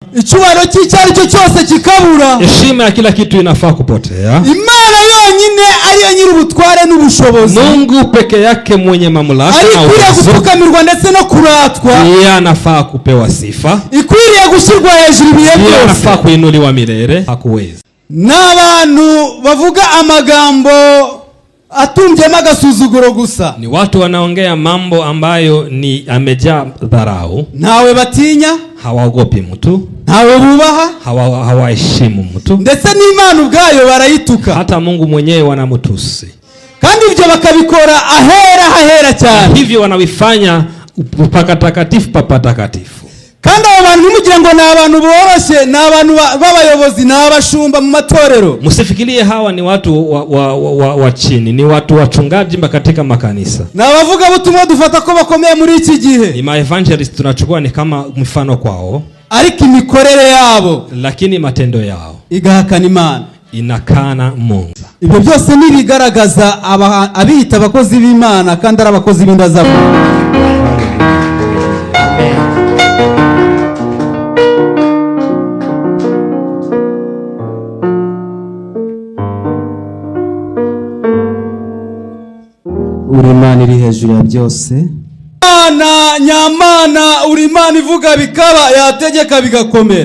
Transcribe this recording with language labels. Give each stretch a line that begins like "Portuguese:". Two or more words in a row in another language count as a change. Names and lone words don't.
Kinyarwanda: icyubahiro cy'icyari cyo cyose kikabura,
Swahili: heshima ya kila kitu inafaa kupotea.
Kinyarwanda: Imana yonyine ariyo nyiri ubutware n'ubushobozi,
Swahili: Mungu peke yake mwenye mamlaka na
Kinyarwanda: ikwiriye gutukamirwa ndetse no kuratwa,
Swahili: yeye anafaa kupewa sifa,
Kinyarwanda: ikwiriye gushyirwa hejuru ibihe byose,
Swahili: yeye anafaa kuinuliwa milele. Hakuwezi
Kinyarwanda: n'abantu bavuga amagambo atumbyemo agasuzuguro gusa,
Swahili: ni watu wanaongea mambo ambayo ni amejaa dharau,
Kinyarwanda: ntawe batinya,
Swahili: hawaogopi mtu,
Kinyarwanda: ntawe bubaha,
Swahili: hawaheshimu mtu, ndetse
Kinyarwanda: n'Imana ubwayo barayituka,
Swahili: hata Mungu mwenyewe wanamutusi,
Kinyarwanda: kandi ibyo bakabikora ahera cyane.
Swahili: Hivyo wanavifanya patakatifu patakatifu.
Kinyarwanda: Kandi abo bantu nimugire ngo ni abantu boroshye, ni abantu b'abayobozi, ni abashumba mu matorero.
Swahili: Msifikirie hawa ni watu wa chini, ni watu wachungaji katika makanisa.
Kinyarwanda: Na bavuga butumwa dufata ko bakomeye muri iki gihe.
Swahili: Ni ma evangelist tunachukua ni kama mfano kwao.
Kinyarwanda: Ariko imikorere yabo,
Swahili: lakini matendo yao
Kinyarwanda: igahakana Imana,
Swahili: inakana Mungu.
Kinyarwanda: Ibyo byose ni bigaragaza abita abakozi b'Imana kandi ari abakozi b'indazabu. Uri Imana iri hejuru ya byose, Imana nyamana, uri Imana ivuga bikaba, yategeka bigakomera.